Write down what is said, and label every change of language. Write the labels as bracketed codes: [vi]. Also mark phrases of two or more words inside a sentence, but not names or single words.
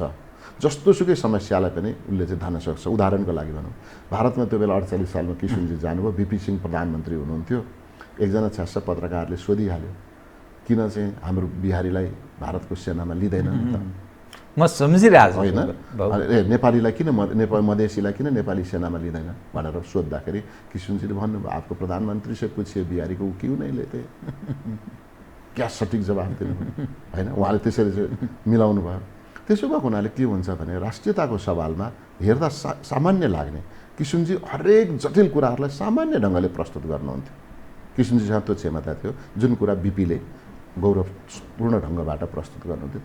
[ne] जस्तोसुकै समस्यालाई पनि उसले चाहिँ धान्न सक्छ। उदाहरणको लागि भनौँ, भारतमा त्यो बेला 48 सालमा किशुनजी जानुभयो, बिपी सिंह प्रधानमन्त्री हुनुहुन्थ्यो। एकजना छ्यास्स पत्रकारले सोधिहाल्यो किन चाहिँ हाम्रो बिहारीलाई भारतको सेनामा लिँदैन त? म सम्झिरहेको होइन, नेपालीलाई किन मधेसीलाई किन नेपाली सेनामा लिँदैन भनेर सोद्धाखेरि किशुनजीले भन्नुभयो [hi] आपको प्रधानमन्त्री से पूछिए बिहारी को क्यों नहीं लेते। [ne] क्या सठिक जवाब दिनु होइन, उहाँले त्यसरी चाहिँ मिलाउनु भयो। त्यसो भएको हुनाले के हुन्छ भने राष्ट्रियताको सवालमा हेर्दा सामान्य लाग्ने किशुनजी हरेक जटिल कुराहरूलाई सामान्य ढङ्गले प्रस्तुत गर्नुहुन्थ्यो। किशुनजीसँग त्यो क्षमता थियो जुन कुरा बिपीले गौरवपूर्ण ढङ्गबाट प्रस्तुत गर्नुहुन्थ्यो।